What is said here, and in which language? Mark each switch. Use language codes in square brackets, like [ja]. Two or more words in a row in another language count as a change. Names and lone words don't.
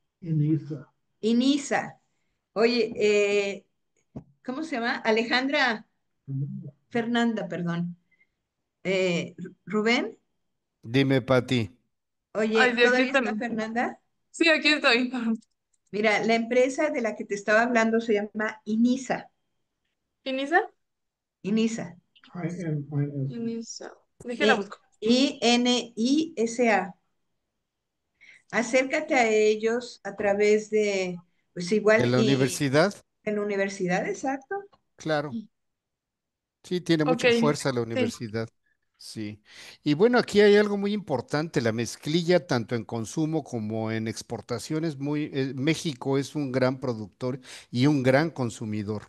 [es] Inisa. Oye, ¿cómo se llama? Alejandra Fernanda, perdón. Rubén, dime, Pati. Ay, oye, sí, aquí ¿todavía está están. Fernanda? Sí, aquí estoy. Mira, la empresa de la que te estaba hablando se llama Inisa. ¿Inisa? Inisa. Inisa. Déjela E- busco. INISA. Acércate a ellos a través pues ¿De igual, la y universidad? en la universidad, exacto. Claro. Sí, tiene Ok, mucha fuerza la sí. universidad. Sí. Y bueno, aquí hay algo muy importante, la mezclilla, tanto en consumo como en exportaciones, México es un gran productor y un gran consumidor.